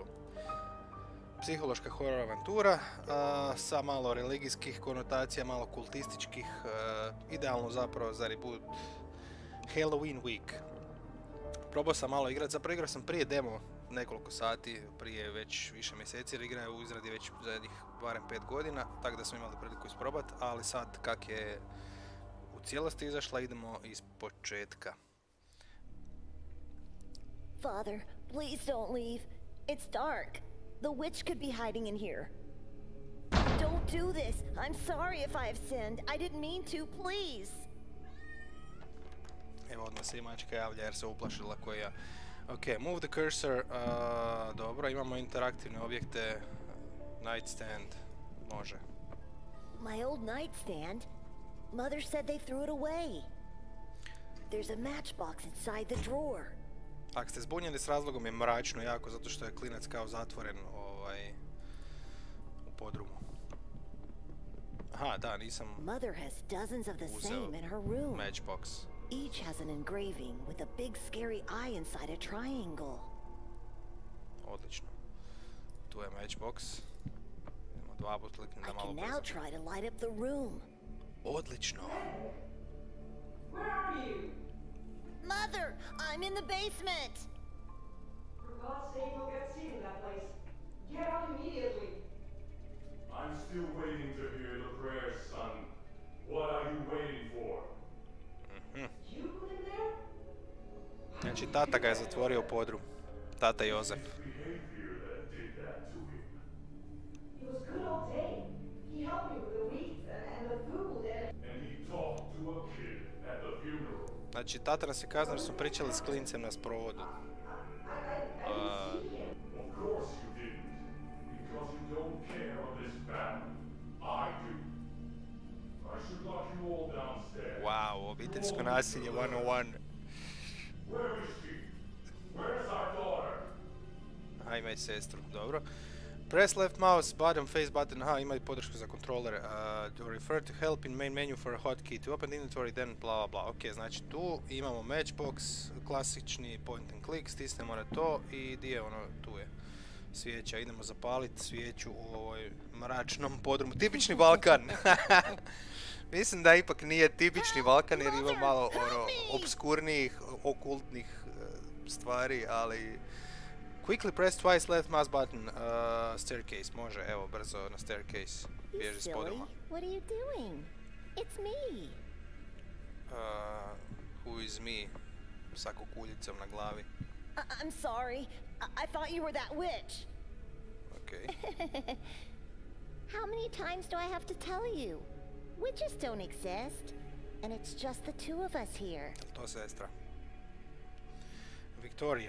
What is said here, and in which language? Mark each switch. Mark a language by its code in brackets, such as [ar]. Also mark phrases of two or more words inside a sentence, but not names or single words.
[hr] Psihološka horor avantura sa malo religijskih konotacija, malo kultističkih, idealno zapravo za Reboot Halloween Week. Probao sam malo igrati, zapravo igrao sam prije demo nekoliko sati, prije već više mjeseci, jer igra je u izradi već zadnjih barem 5 godina, tako da smo imali priliku isprobati, ali sad kak je u cijelosti izašla, idemo iz početka. [en] Father, please don't leave. It's dark. The witch could be hiding in here. Don't do this. I'm sorry if I have sinned. I didn't mean to, please. [hr] Evo odmah se i mačka javlja jer se uplašila ko ja. [en] Ok, move the cursor. [hr] Dobro, imamo interaktivne objekte. Nightstand. Može. [en] My old nightstand? Mother said they threw it away. There's a matchbox inside the drawer. [hr] Ako ste zbunjeni s razlogom je mračno jako, zato što je klinac kao zatvoren u podrumu. Aha, da, nisam [en] Mother has dozens of the same in her room. matchbox. Each has an engraving with a big scary eye inside a triangle. [hr] Odlično. Tu je matchbox. Idemo dva put kliknem da [en] I [hr] malo [en] can now [hr] brzo. [en] try to light up the room. [hr] Odlično. [en] Where are you? Mother, I'm in the basement. For God's sake, you'll get seen in that place. Get out immediately. I'm still waiting to hear the prayers, son. What are you waiting for? You put him there? [hr] Znači, tata ga je zatvorio u podrum. Tata Jozef. [en] His behavior that did that to him. It was good all day. He helped me with the weeds and the food and... [hr] Znači, tata nas je kaznao jer smo pričali s klincem na sprovodu. [en] Of course you didn't. Because you don't care of this family. I do. I should lock you all downstairs. [hr] Wow, obiteljsko nasilje 101. [en] Where is she? Where's our daughter? [hr] Aha, ima i sestru, dobro. [en] Press left mouse, bottom face button, [hr] aha, ima i podršku za kontroler. [en] To refer to help in main menu for a hotkey. To open inventory, then bla bla bla. [hr] Ok, znači tu imamo matchbox, klasični [en] point and click, [hr] stisnemo na to i di je ono, tu je svijeća. Idemo zapaliti svijeću u ovoj mračnom podrumu. Tipični Balkan! Mislim da ipak nije tipični Balkan jer ima malo ono, obskurnijih, okultnih stvari, ali... [en] Quickly press twice left mouse button, staircase, [hr] može, evo, brzo na staircase, bježi s podruma. [en] What are you doing? It's me. Who is me? [hr] Sa kukuljicom na glavi. [en] I'm sorry. I thought you were that witch. Okay. How many times do I have to tell you? Witches don't exist. And it's just the two of us here. [hr] To je sestra. Victoria.